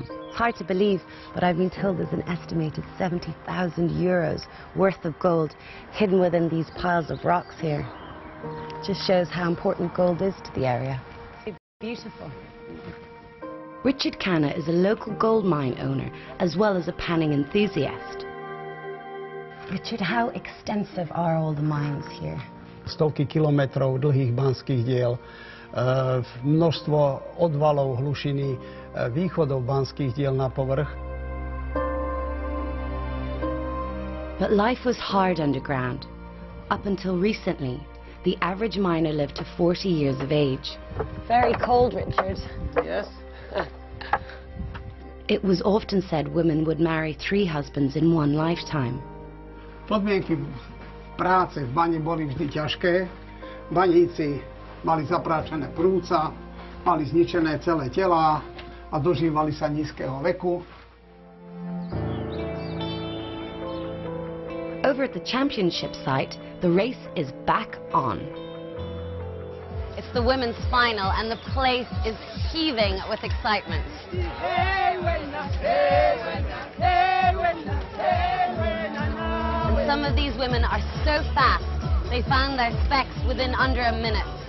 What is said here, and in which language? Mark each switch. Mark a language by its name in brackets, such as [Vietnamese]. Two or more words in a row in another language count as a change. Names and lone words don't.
[English] It's hard to believe, but I've been told there's an estimated 70,000 euros worth of gold hidden within these piles of rocks here. Just shows how important gold is to the area. Beautiful. Richard Canna is a local gold mine owner as well as a panning enthusiast. Richard, how extensive are all the mines here? [Slovak] Stovky kilometrov dlhých banských diel, množstvo odvalov hlušiny, východov banských diel na povrch. [English] But life was hard underground. Up until recently, the average miner lived to 40 years of age. Very cold, Richard. Yes. It was often said women would marry 3 husbands in one lifetime. [Slovak] Podmienky práce v bani boli vždy ťažké. Baníci mali zapráčené prúca, mali zničené celé telá a dožívali sa nízkeho veku. [English] Over at the championship site, the race is back on. It's the women's final and the place is heaving with excitement. And some of these women are so fast, they found their specs within under a minute.